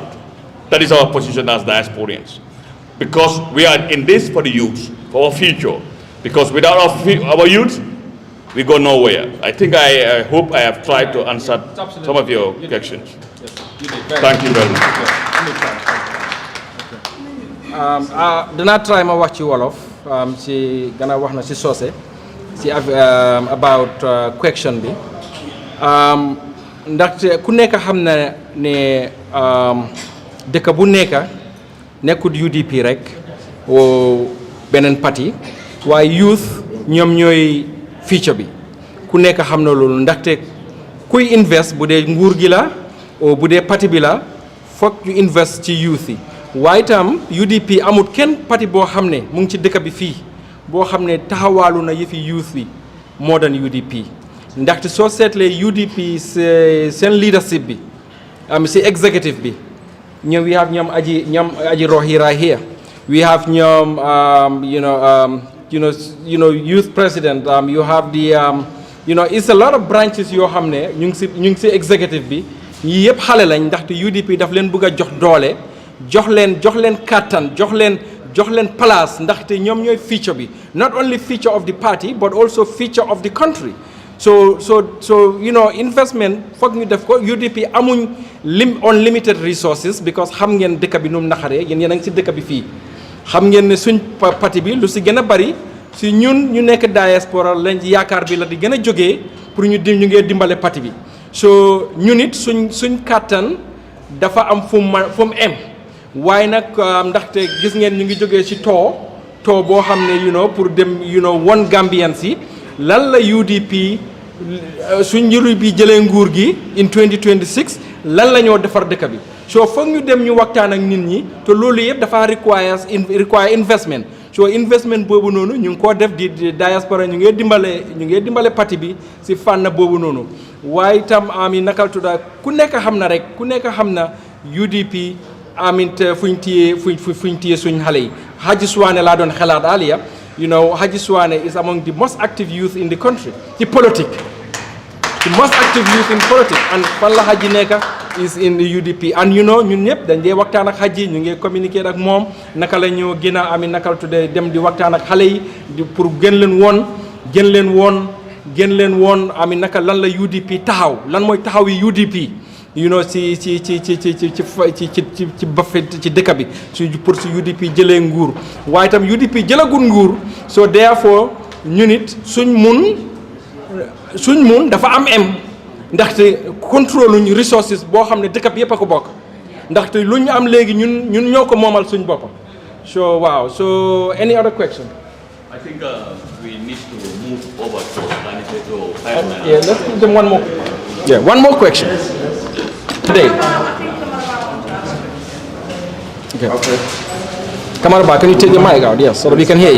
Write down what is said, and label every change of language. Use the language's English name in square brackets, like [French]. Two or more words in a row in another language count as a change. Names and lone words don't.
[English] That is our position as diasporians. Because we are in this for the youth, for our future. Because without our youth, we go nowhere. I think I hope I have tried to answer some of your questions. Thank you very much. [Wolof] Dana try ma wax ci wolof ci gana wax na ci soose ci [English] about question [Wolof] bi ndaxte ku nekk xam na ne dëkk bu nekk nekkut UDP rek o beneen parti waaye youth ñoom ñooy future bi ku nekk xam na loolu ndaxte kuy invest bu dee nguur gi la o bu dee parti bi la foog ñu invest ci youth yi waaye itam UDP amut kenn parti boo xam ne mu ngi ci dëkk bi fii boo xam ne taxawaalu na yëfi youth bi [English] more than [Wolof] UDP ndaxte soo seetlee UDP seen leadership bi si executive bi ñoom [English] we have [Wolof] ñoom aji rohira [English] here we have [Wolof] ñoom youth [English] president you have the it's a lot of branches [Wolof] yoo xam ne ñu ngi si executive bi ñii yëpp xale lañ ndaxte UDP daf leen bëgg a jox doole jox leen kàttan jox leen place ndaxte ñoom ñooy future bi [English] not only future of the party but also future of the country [Wolof] so investment foog ñu def ko UDP amuñ [English] unlimited resources because [Wolof] xam ngeen dëkk bi nu mu naxaree yéen a ngi si dëkk bi fii xam ngeen ne suñ parti bi lu si gën a bari si ñun ñu nekk diaspora lañ yaakaar bi la di gën a jógee pour ñu ngee dimbale parti bi so ñun it suñ kàttan dafa am fu mu em waaye nag ndaxte gis ngeen ñu ngi jógee ci too boo xam ne pour dem won Gambian si lan la UDP suñ njëriñ bi jëlee nguur gi in 2026 lan la ñoo defar dëkk bi so foog ñu dem ñu waxtaan ak nit ñi te loolu yëpp dafa [English] require investment [Wolof] so investment boobu noonu ñu ngi koo def di diaspora ñu ngee dimbale parti bi si fànn boobu noonu waaye itam ami nakal tudda ku nekk xam na UDP amit fuñ téye suñ xale yi Haji Suwane laa doon xelaat aliya Haji Suwane [English] is among the most active youth in the country [Wolof] ci politique [English] the most active youth in politics [Wolof] and fan la Haji nekk [English] is in the UDP [Wolof] and ñun ñëpp dañ dee waxtaan ak Haji ñu ngi communiquer ak moom naka la ñoo gën a ami nakal tudde dem di waxtaan ak xale yi pour gën leen woon ami naka lan la UDP taxaw lan mooy taxaw yi UDP ci dëkk bi pour si UDP jëlee nguur waaye itam UDP jëlagul nguur so therefore ñu nit suñ mun dafa am ndaxte contrôle ñu resources boo xam ne dëkk bi yëpp a ko bokk ndaxte lu ñu am léegi ñun ñoo ko moomal suñ boppam so waaw [English] so any other question? I think we need to move over to yeah, let's give them one more. Yeah, one more question. Today. Okay. Camaraba, can you take your mic out? Yes, so that we can hear you.